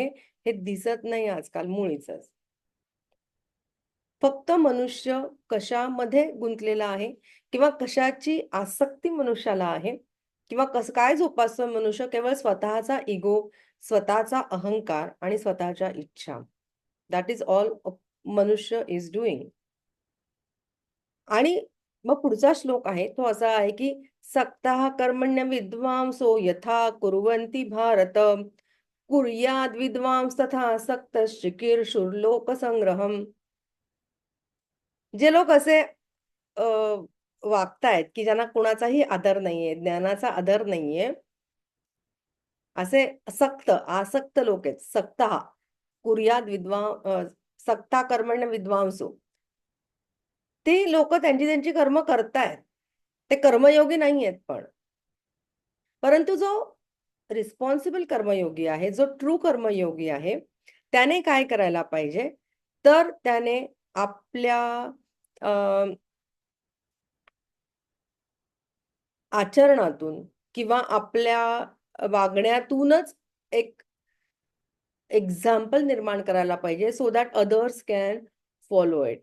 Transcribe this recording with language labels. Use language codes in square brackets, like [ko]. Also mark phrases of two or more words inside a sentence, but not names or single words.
[mr] हे दिसत नाही आजकाल मुळीचच. फक्त मनुष्य कशामध्ये गुंतलेला आहे किंवा कशाची आसक्ती मनुष्याला आहे किंवा कसं काय जोपासतो मनुष्य? केवळ स्वतःचा इगो, स्वतःचा अहंकार आणि स्वतःच्या इच्छा. [en] that is all मनुष्य is doing. [mr] आणि मग पुढचा श्लोक आहे तो असा आहे, की [sa] सक्तः कर्मण्य विद्वांसो यथा कुर्वन्ति भारत कुर्याद् विद्वांस तथा सक्तश्च लोकसंग्रहम्. [mr] जे लोक असे अ, वागतायत, की ज्यांना कुणाचाही आदर नाहीये, ज्ञानाचा आदर नाहीये, असे आसक्त लोक आहेत. [sa] सक्तः कुर्याद् सक्ता कर्मण्य विद्वांसो. [mr] ती लोकं त्यांची त्यांची कर्म करतायत. ते कर्मयोगी नाहीयेत पण. परंतु जो रिस्पॉन्सिबल कर्मयोगी आहे, जो ट्रू कर्मयोगी आहे, त्याने काय करायला पाहिजे? तर त्याने आपल्या अ, आचरणातून किंवा आपल्या वागण्यातूनच एक एक्झाम्पल निर्माण करायला पाहिजे, [en] so that others can follow it.